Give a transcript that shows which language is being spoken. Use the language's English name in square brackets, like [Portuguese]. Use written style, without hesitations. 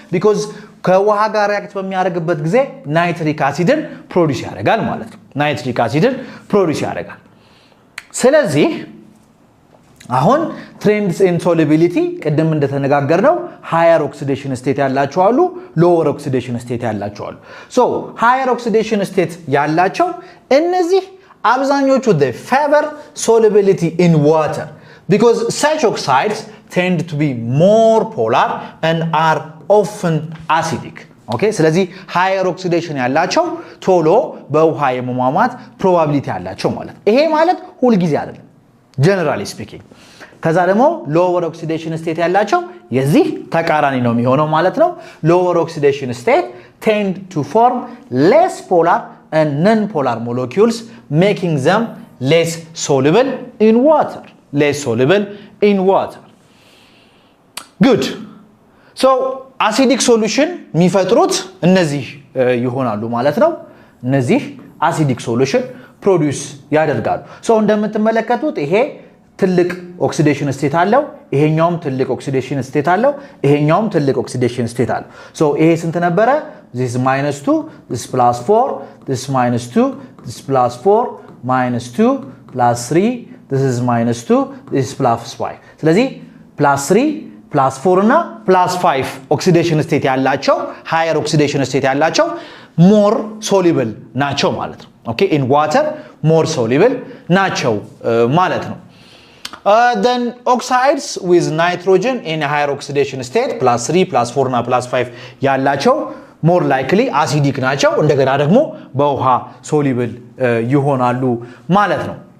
[Amharic] because ከውሃ ጋር ሪአክት በሚያደርግበት ጊዜ ናይትሪክ አሲድን ፕሮዲዩስ ያደርጋል ማለት ነው። ናይትሪክ አሲድን ፕሮዲዩስ ያደርጋል። ስለዚህ አሁን ትሬንድስ ኢን ሶሉቢሊቲ ቅድም እንደተነጋገርነው ሃየር ኦክሲዴሽን ስቴት ያላቸው አሉ፣ ሎወር ኦክሲዴሽን ስቴት ያላቸው አሉ። ሶ ሃየር ኦክሲዴሽን ስቴት ያላቸው እነዚህ አብዛኞቹ [English] they favor solubility in water because such oxides tend to be more polar and are often acidic. Okay? [Amharic] ስለዚህ higher oxidation ያላቸው ቶሎ በውሃ የመሟሟት probability ያላቸው ማለት ነው። ይሄ ማለት ሁሉ ጊዜ አይደለም generally speaking። ከዛ ደግሞ [English] lower oxidation state ያላቸው የዚህ ተቃራኒ ነው የሚሆነው ማለት ነው። lower oxidation state tend to form less polar and non-polar molecules, making them less soluble in water. Less soluble in water. Good. [Amharic] So acidic solution የሚፈጥሩት እነዚህ ይሆናሉ ማለት ነው። እነዚህ acidic solution produce ያደርጋሉ። so እንደምትመለከቱት ይሄ ትልቅ oxidation state አለው፣ ይሄኛውም ትልቅ oxidation state አለው፣ ይሄኛውም ትልቅ oxidation state አለው። so ይሄ ስንት ነበረ? [English] this is -2, this is +4, this is -2, this is +4, -2, +3, this is -2, this is +5. [Amharic] ስለዚህ +3 +4 እና +5 oxidation state ያላቸው higher oxidation state ያላቸው more soluble ናቸው ማለት ነው። okay in water more soluble ናቸው ማለት ነው። [English] then oxides with nitrogen in a higher oxidation state [Amharic] +3 +4 እና +5 ያላቸው more likely acidic ናቸው። እንደገና ደግሞ በውሃ soluble ይሆናሉ ማለት ነው።